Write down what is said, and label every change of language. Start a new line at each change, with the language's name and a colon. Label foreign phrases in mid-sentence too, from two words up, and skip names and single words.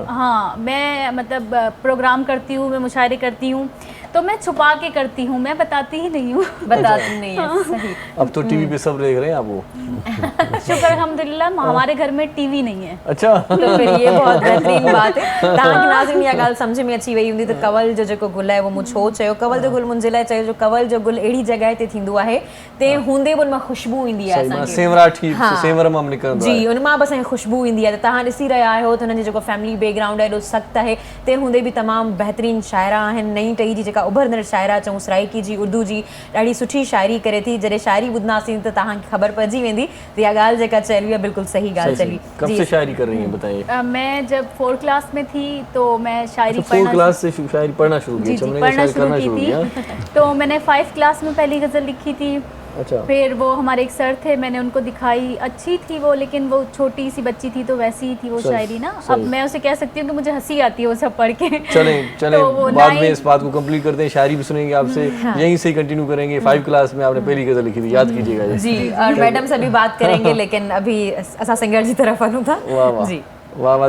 Hindi: हाँ, मैं मतलब प्रोग्राम करती हूँ, मैं मुशायरे करती हूँ, तो मैं छुपा के करती हूँ, मैं बताती ही नहीं हूँ। बताती नहीं है, सही। अब तो टीवी पे सब देख रहे हैं आप वो। शुक्र अल्हम्दुलिल्लाह हमारे घर में टीवी नहीं है। अच्छा। तो फिर ये बहुत बेहतरीन बात है।
Sindhi: तव्हांखे नाज़रीन इहा ॻाल्हि सम्झ में अची वई हूंदी त कवल जो जेको गुल आहे, वो मूं छो चयो? कवल जो गुल मुंहिंजे लाइ चयो जो कवल जो गुल अहिड़ी जॻह ते थींदो आहे ते हूंदे बि उन मां ख़ुशबू ईंदी आहे असांखे। सेवराठी सेवर मां निकिरंदो जी, उन मां बि असांखे ख़ुशबू ईंदी आहे। त तव्हां ॾिसी रहिया आहियो त हुननि जो जेको
English: family background
Sindhi: आहे एॾो सख़्तु आहे, ते हूंदे बि तमामु बहितरीन शाइरा आहिनि। नई टही जी जेका उभरंदड़ शाइरा चऊं, सराइकी जी, उर्दू जी, ॾाढी सुठी शाइरी करे थी। जॾहिं शाइरी ॿुधंदासीं त तव्हांखे ख़बर पइजी वेंदी त इहा ॻाल्हि जेका चली आहे बिल्कुलु सही ॻाल्हि चली।
Hindi: कब से शायरी कर रही हैं बताइए? मैं जब 4th क्लास में थी तो मैं शायरी 4th क्लास से शायरी पढ़ना शुरू जी किया? जी पढ़ना शुरू की थी। तो मैंने 5th क्लास में पहली गज़ल लिखी थी। अच्छा। फिर वो हमारे एक सर थे, मैंने उनको दिखाई, अच्छी थी वो, लेकिन वो छोटी सी बच्ची थी तो वैसी ही थी वो शायरी ना। अब मैं उसे कह सकती हूँ कि मुझे हंसी आती है वो सब पढ़ के। चलें तो बाद में इस बात को कंप्लीट करते हैं, शायरी भी सुनेंगे आपसे, यहीं से कंटिन्यू करेंगे। 5 क्लास में आपने पहली गजल लिखी थी, याद कीजिएगा जी। और मैडम से भी बात करेंगे, लेकिन अभी
Sindhi: असां सिंगर जी तरफ वञूं था।
Hindi: वाह वाह जी, वाह वाह।